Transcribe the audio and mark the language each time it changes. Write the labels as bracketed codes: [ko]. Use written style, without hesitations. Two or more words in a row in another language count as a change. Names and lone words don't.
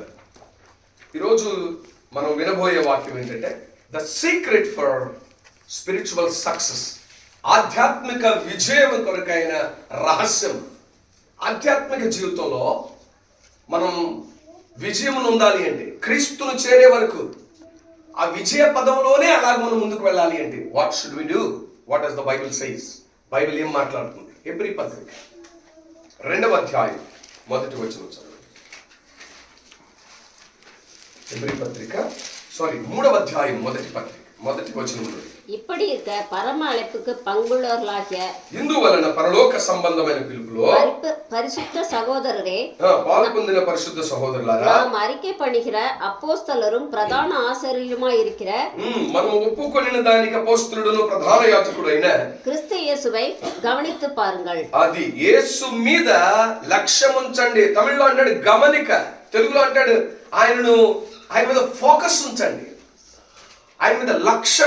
[te] ఈరోజు మనం వినబోయే వాక్యం ఏంటంటే [en] the secret for spiritual success. [te] ఆధ్యాత్మిక విజయం కొరకైన రహస్యం. ఆధ్యాత్మిక జీవితంలో మనం విజయం ఉండాలి అంటే, క్రీస్తును చేరే వరకు ఆ విజయ పదంలోనే అలాగ మనం ముందుకు వెళ్ళాలి అంటే [en] what should we do? what does the Bible says? [te] బైబిల్ ఏం మాట్లాడుతుంది? హెబ్రీ పత్రిక 2వ అధ్యాయం 1వ వచనం చదవండి. హెబ్రీ పత్రిక 3వ అధ్యాయం 1వ వచనంలో, [ta] இப்படி இருக்க பரம அழைப்புக்கு பங்குள்ளவர்களாகிய [te] ఇందువలన పరలోక సంబంధమైన పిలుపులో [ta] பரிசுத்த சகோதரரே, [te] పాల్పొందిన పరిశుద్ధ సహోదరులారా, [ta] நாம் அறிக்கை பண்ணுகிற அப்போஸ்தலரும் பிரதான ஆசாரியருமாய் இருக்கிற [te] మనం ఒప్పుకొనిన దానికి అపోస్తలుడును ప్రధాన యాజకుడైన [ta] கிறிஸ்து இயேசுவை கவனித்து பாருங்கள். [te] అది యేసు మీద లక్ష్యం ఉంచండి. తమిళ్లో అంటాడు గమనిక, తెలుగులో అంటాడు ఆయన మీద ఫోకస్ ఉంచండి, ఆయన మీద లక్ష్యం.